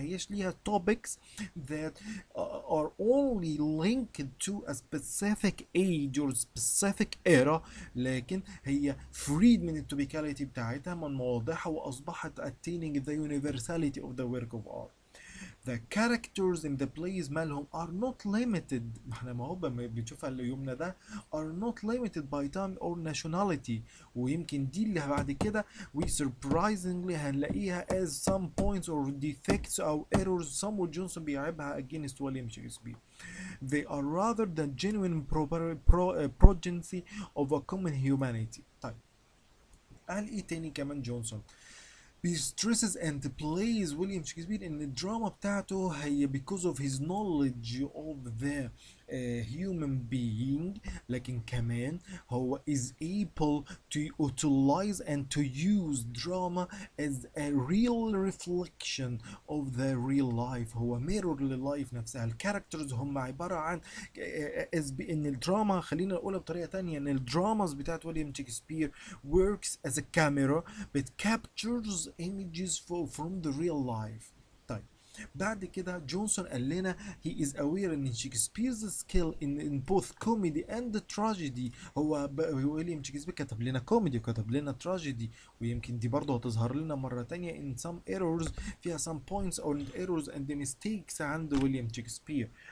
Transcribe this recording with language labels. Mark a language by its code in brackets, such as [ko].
[ar] ما هيش ليها [en] topics that are only linked to a specific age or specific era، [ar] لكن هي [en] freed [ar] من التوبيكاليتي بتاعتها من مواضيعها وأصبحت [en] attaining the universality of the work of art. The characters in the plays [ar] مالهم [en] are not limited. [ar] ما احنا ما هو بنشوفها اليومنا ده [en] are not limited by time or nationality. [ar] ويمكن دي اللي بعد كده [en] we surprisingly [ar] هنلاقيها [en] as some points or defects [ar] أو errors صامويل جونسون بيعيبها against ويليام شكسبير. [en] They are rather the genuine progeny of a common humanity. [ar] طيب قال ايه تاني كمان جونسون؟ [en] stresses and plays [ar] ويليام شكسبير ان الدراما بتاعته هي [en] because of his knowledge of the human being [ar] لكن كمان هو [en] is able to utilize and to use drama as a real reflection of the real life. [ar] هو mirror لللايف نفسها. الكاركترز هم عبارة عن ان الدراما، خلينا نقولها بطريقة تانية، ان الدراماز بتاعت ويليام شكسبير [en] works as a camera but captures images from the real life. [ar] طيب بعد كده جونسون قال لنا [en] he is aware ان Shakespeare's skill in both comedy and tragedy. [ar] هو ويليام شكسبير كتب لنا كوميدي وكتب لنا تراجيدي، ويمكن دي برضه هتظهر لنا مرة تانية [en] in some errors، [ar] فيها [en] some points or errors and mistakes [ar] عند ويليام شكسبير.